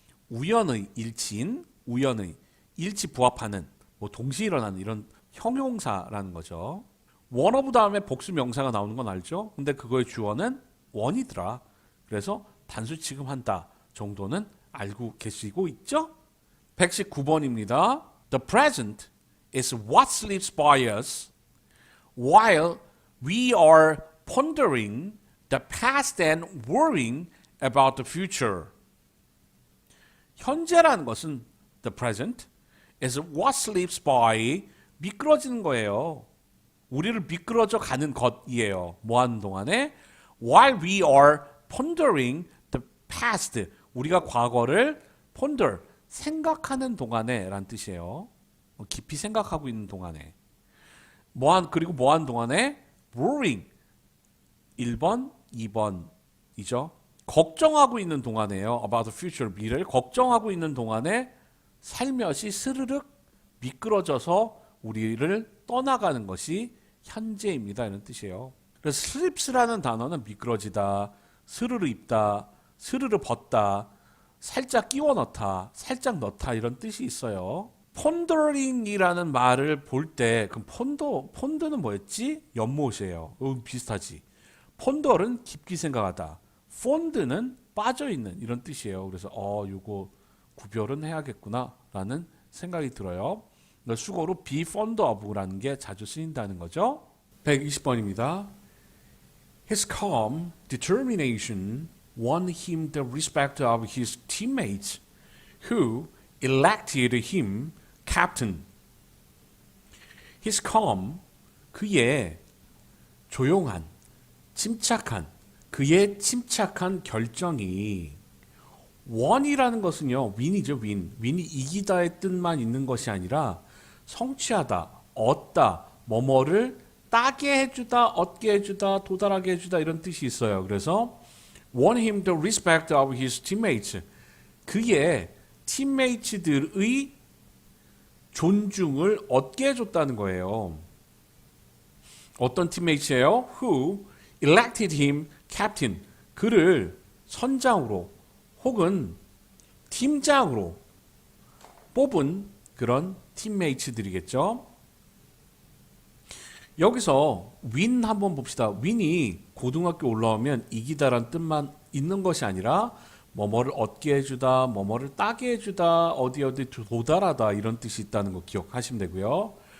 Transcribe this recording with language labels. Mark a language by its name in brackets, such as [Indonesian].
[Korean] 우연의, 일치인, 우연의, 일치 부합하는, 뭐 동시에 일어나는 이런 형용사라는 거죠. one of 다음에 복수 명사가 나오는 건 알죠? 근데 그거의 주어는 one이더라. 그래서 단수 취급한다 정도는 알고 계시고 있죠? 119번입니다. [English] The present is what slips by us while we are pondering the past and worrying about the future. [Korean] 현재라는 것은 [English] the present is what slips by, [Korean] 미끄러지는 거예요. 우리를 미끄러져 가는 것이에요. 뭐 하는 동안에? [English] While we are pondering the past, [Korean] 우리가 과거를 ponder, 생각하는 동안에 라는 뜻이에요. 깊이 생각하고 있는 동안에. 그리고 뭐 하는 동안에? worrying, 1번, 2번이죠. 걱정하고 있는 동안에요. [English] about the future, [Korean] 미래를 걱정하고 있는 동안에 살며시 스르륵 미끄러져서 우리를 떠나가는 것이 현재입니다. 이런 뜻이에요. 그래서 slips라는 단어는 미끄러지다, 스르르 입다, 스르르 벗다, 살짝 끼워 넣다, 살짝 넣다 이런 뜻이 있어요. pondering이라는 말을 볼 때 그럼 폰더는 뭐였지? 연못이에요. 비슷하지. 폰더는 깊이 생각하다. 폰드는 빠져있는 이런 뜻이에요. 그래서 이거 구별은 해야겠구나라는 생각이 들어요. 수거로 be fond of라는 게 자주 쓰인다는 거죠. 120번입니다. [English] His calm determination won him the respect of his teammates who elected him captain. [Korean] His calm, 그의 조용한, 침착한, 그의 침착한 결정이 won이라는 것은요, win이죠, win. win이 이기다의 뜻만 있는 것이 아니라 성취하다, 얻다, 뭐뭐를 따게 해주다, 얻게 해주다, 도달하게 해주다 이런 뜻이 있어요. 그래서 [English] won him the respect of his teammates. [Korean] 그의 팀메이츠들의 존중을 얻게 해줬다는 거예요. 어떤 팀메이츠예요? [English] Who elected him captain. [Korean] 그를 선장으로 혹은 팀장으로 뽑은 그런 팀메이츠들이겠죠. 여기서 win 한번 봅시다. win이 고등학교 올라오면 이기다란 뜻만 있는 것이 아니라 뭐뭐를 얻게 해주다, 뭐뭐를 따게 해주다, 어디 도달하다 이런 뜻이 있다는 거 기억하시면 되고요.